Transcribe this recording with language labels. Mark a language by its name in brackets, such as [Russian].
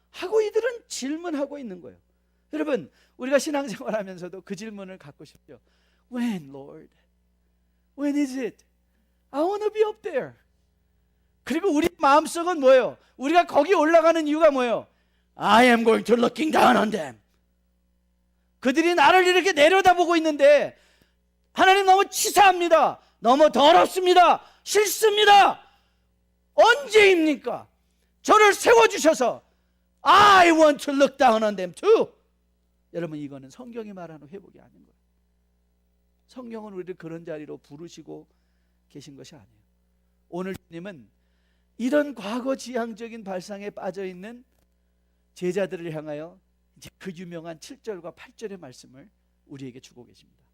[Korean] 하고 이들은 질문하고 있는 거예요. 여러분, 우리가 신앙생활하면서도 그 질문을 갖고 싶죠. [English] When, Lord? When is it? I want to be up there. [Korean] 그리고 우리 마음속은 뭐예요? 우리가 거기 올라가는 이유가 뭐예요? [English] I am going to looking down on them. [Korean] 그들이 나를 이렇게 내려다보고 있는데, 하나님 너무 치사합니다. 너무 더럽습니다. 싫습니다. 언제입니까? 저를 세워주셔서 [English] I want to look down on them too. [Korean] 여러분, 이거는 성경이 말하는 회복이 아닌 거예요. 성경은 우리를 그런 자리로 부르시고 계신 것이 아니에요. 오늘 주님은 이런 과거 지향적인 발상에 빠져있는 제자들을 향하여 이제 그 유명한 7절과 8절의 말씀을 우리에게 주고 계십니다.